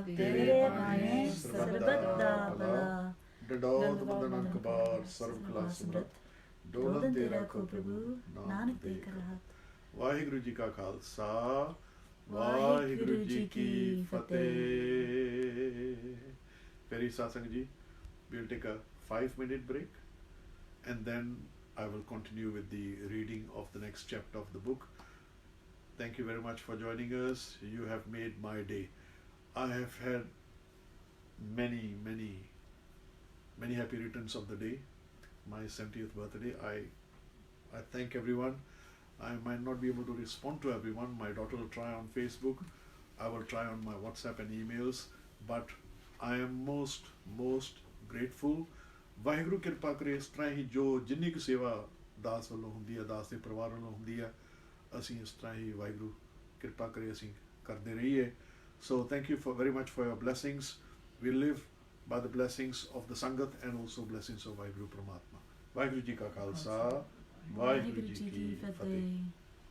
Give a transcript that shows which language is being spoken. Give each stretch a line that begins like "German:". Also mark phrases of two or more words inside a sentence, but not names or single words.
Punjabi: ਤੇਰੇ ਭਾਣੇ ਸਰਬੱਤ ਦਾ ਭਲਾ ਡਡੋਤ ਬੰਦਨ ਕਬਾਰ ਸਰਬ ਕਲਾ ਸਮਰਤ ਡੋਲਨ ਤੇ ਰੱਖੋ ਪ੍ਰਭੂ ਨਾਨਕ ਤੇ ਕਰਹਤ ਵਾਹਿਗੁਰੂ ਜੀ ਕਾ ਖਾਲਸਾ ਵਾਹਿਗੁਰੂ ਜੀ ਕੀ ਫਤਿਹ ਪਿਆਰੀ ਸਾਧ ਸੰਗਤ ਜੀ
English: we'll take a 5-minute break and then I will continue with the reading of the next chapter of the book. Thank you very much for joining us. You have made my day. I have had many happy returns of the day. My 70th birthday. I thank everyone. I might not be able to respond to everyone. My daughter will try on Facebook. I will try on my WhatsApp and emails. But I am most grateful.
Punjabi: ਵਾਹਿਗੁਰੂ ਕਿਰਪਾ ਕਰੇ ਇਸ ਤਰ੍ਹਾਂ ਹੀ ਜੋ ਜਿੰਨੀ ਕੁ ਸੇਵਾ ਦਾਸ ਵੱਲੋਂ ਹੁੰਦੀ ਹੈ ਦਾਸ ਦੇ ਪਰਿਵਾਰ ਵੱਲੋਂ ਹੁੰਦੀ ਹੈ ਅਸੀਂ ਇਸ ਤਰ੍ਹਾਂ ਹੀ ਵਾਹਿਗੁਰੂ ਕਿਰਪਾ ਕਰੇ ਅਸੀਂ ਕਰਦੇ ਰਹੀਏ
English: so thank you for very much for your blessings. We live by the blessings of the Sangat and also blessings of
Punjabi: ਵਾਹਿਗੁਰੂ ਪ੍ਰਮਾਤਮਾ ਵਾਹਿਗੁਰੂ ਜੀ ਕਾ ਖਾਲਸਾ ਵਾਹਿਗੁਰੂ ਜੀ ਕੀ ਫਤਿਹ